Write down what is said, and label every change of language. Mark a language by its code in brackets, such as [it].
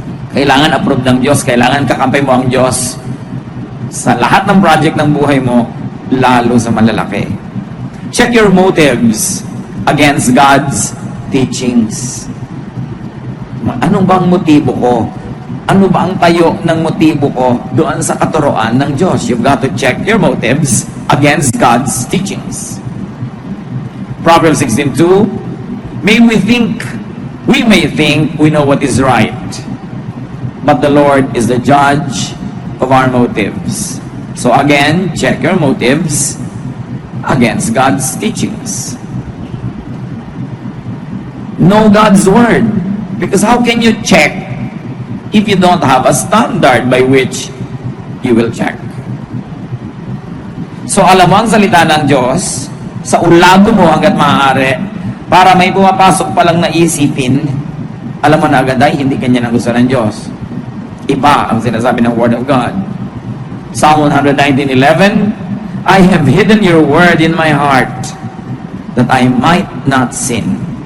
[tl] Kailangan approve ng Diyos, kailangan kakampay mo ang Diyos sa lahat ng project ng buhay mo, lalo sa malalaki. [en] Check your motives against God's teachings. [tl] Anong bang motibo ko? Ano ba ang tayo ng motibo ko doon sa katuroan ng Diyos? [en] You've got to check your motives against God's teachings. Proverbs 16:2, we may think we know what is right, but the Lord is the judge of our motives. So again, check your motives against God's teachings. Know God's word, because how can you check if you don't have a standard by which you will check? [tl] So alam mo ang salita ng Diyos, sa ulado mo hanggat maaari, para may pumapasok palang na isipin, alam mo na agad ay hindi kanya ng gusto ng Diyos. Iba ang sinasabi ng Word of God. [en] Psalm 119:11, I have hidden your word in my heart, that I might not sin.